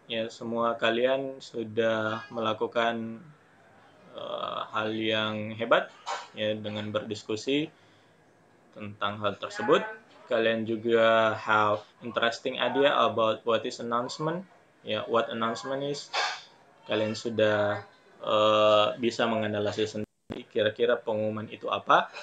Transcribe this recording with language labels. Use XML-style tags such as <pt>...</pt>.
<id>Ya, semua kalian sudah melakukan hal yang hebat ya dengan berdiskusi tentang hal tersebut. Kalian juga</id> <en>have interesting idea about what is announcement. Ya, what announcement is.</en> <id>Kalian sudah bisa menganalisis sendiri kira-kira pengumuman itu apa.</id>